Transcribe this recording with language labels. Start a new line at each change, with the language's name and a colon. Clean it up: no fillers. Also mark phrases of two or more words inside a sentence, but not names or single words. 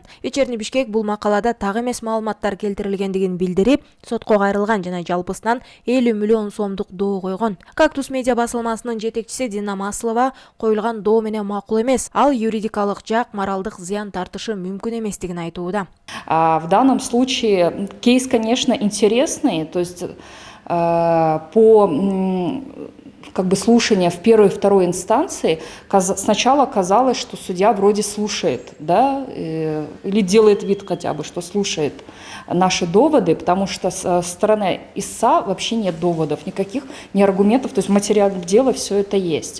Kyrgyz: Вечерний Бишкек бул макалада так эмес маалыматтар келтирилгендигин билдирип, сотко кайрылган жана жалпысынан 50 миллион сомдук доо койгон. Кактус медиа басылмасынын жетекчиси Дина Маслова коюлган доо менен макул эмес. Ал юридикалык жак моралдык зыян тартышы мүмкүн эместигин айтууда.
Russian: В данном случае кейс, конечно, интересный, то есть по слушанию в первой и второй инстанции сначала казалось, что судья вроде слушает, да, или делает вид хотя бы, что слушает наши доводы, потому что со стороны истца вообще нет доводов, никаких, ни аргументов, то есть в материале дела все это есть.